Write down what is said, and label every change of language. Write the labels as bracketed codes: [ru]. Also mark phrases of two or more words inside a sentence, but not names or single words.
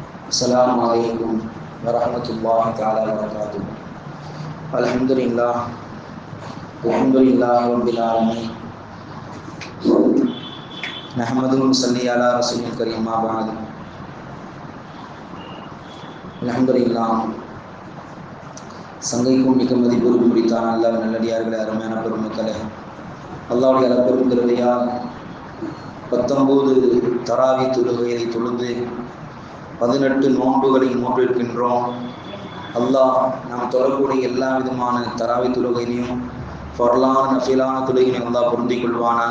[ar] السلام عليكم ورحمة الله تعالى وبركاته. الحمد لله رب العالمين. نحمده و نصلي على رسوله الكريم أما بعد. Alhamdulillah. [ta] சங்கைக்கும் மிக மதிப்பூர்வு குறித்தான் அல்லாஹ் நல்லடியார்களே, அருமையான பெருமக்களே, அல்லாஹ்வுடைய அளப்பெரும் கிருபையால் 19 தராவி தொழுகையை தொழுது 18 நோன்புகளை நோற்றிருக்கின்றோம். அல்லாஹ் நாம் தொழக்கூடிய எல்லா விதமான தராவி தொழுகையிலையும் ஃபர்லான நஃபிலான தொழுகையினையும் அல்லாஹ் பொருந்திக் கொள்வானாக.